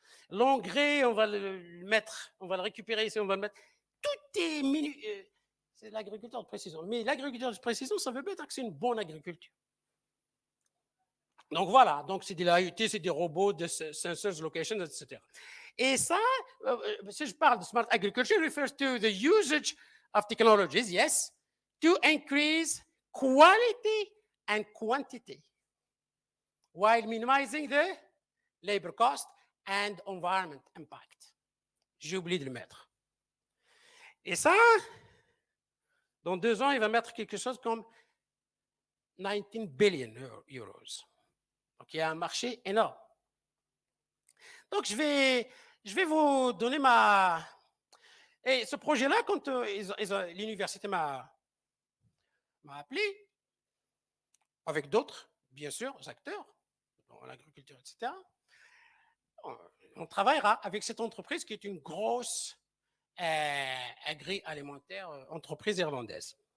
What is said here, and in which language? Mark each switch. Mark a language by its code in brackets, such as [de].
[fr] L'engrais, on va le mettre, on va le récupérer ici, on va le mettre. Tout est c'est l'agriculture de précision. Mais l'agriculture de précision, ça veut pas dire que c'est une bonne agriculture. Donc voilà, donc c'est de l'IoT, c'est des robots, des sensors, locations, etc. Et ça, si je parle de [en] smart agriculture, it refers to the usage of technologies, yes, to increase quality and quantity, while minimizing the labor cost and environment impact. [fr] J'ai oublié de le mettre. Et ça, dans 2 ans, il va mettre quelque chose comme 19 billion euros. Donc, il y a un marché énorme. Donc, je vais vous donner Et ce projet-là, quand l'université m'a appelé, avec d'autres, bien sûr, acteurs, dans l'agriculture, etc., on travaillera avec cette entreprise qui est une grosse agroalimentaire entreprise irlandaise.